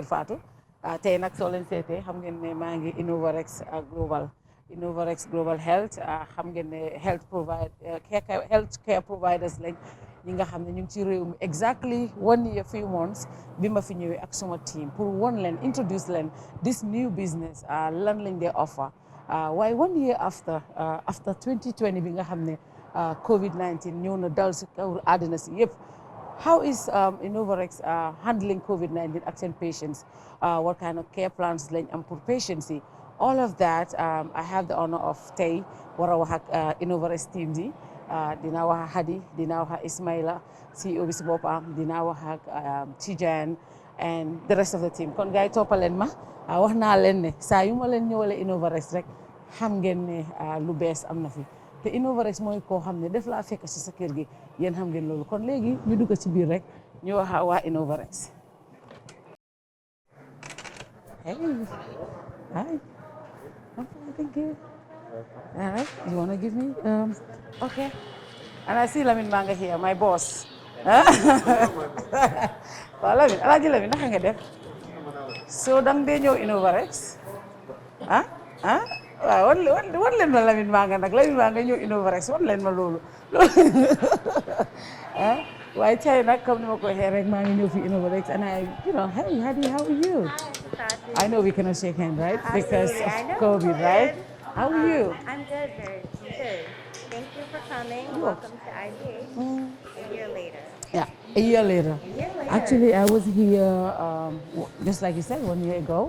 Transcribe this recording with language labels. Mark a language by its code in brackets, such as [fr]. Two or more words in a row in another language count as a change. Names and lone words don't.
[wo] Fatou tey nag soo leen seetee xam ngeen ne maa ngi Innovarax Global Health xam ngeen ne [en] health care providers [wo] lañ ñi nga xam ne ñu ngi ci réew mi [en] exactly 1 year few months [wo] bi ma fi ñëwee ak suma team pour won leen introduce leen [en] this new business [wo] lan lañ dee offer waaye [en] 1 year after [wo] 2020 bi nga xam ne COVID-19 ñëw na dal si kaw àddina si yëpp [en] how is Innovarax handling COVID-19 [wo] ak seen [en] patients what kind of care plans [wo] lañ am pour [en] patients yi all of that I have the honor of tey [wo] war a wax ak Innovarax team bi dinaa wax ak Hadi dinaa wax ak Ismaila CEO bi si boppam dinaa wax ak Tijan [en] and the rest of the team [wo] kon gars yi toppaleen ma wax naa leen ne saa yu ma leen ñëwalee Innovarax rek xam ngeen ne lu bees am na fi te Innovarax mooy koo xam ne def laa fekk si sa kër gi yéen xam ngeen loolu kon léegi ñu dugg ci biir rek ñu wax waa Innovarax. [en] Hey, hi. Okay, thank you. All right, you want to give me? Okay. And I see Lamin Manga here, my boss. [wo] Waaw Lamin, Alaaji Lamin naka nga def? So dang dee ñëw Innovarax? waaw wan leen ma Lamine maa nga nag Lamine maa nga ñëw Innovarax wan leen ma loolu waaye tey nag comme ni ma ko waxee rek maa ngi ñëw fi Innovarax [en] and I hey Hadi, how are you? I know we cannot shake hands, right? Because of COVID, right? How are you? I'm good, very good. Thank you for coming. Welcome to IGH a year later. Yeah, a year later. Actually, I was here, just like you said, 1 year ago.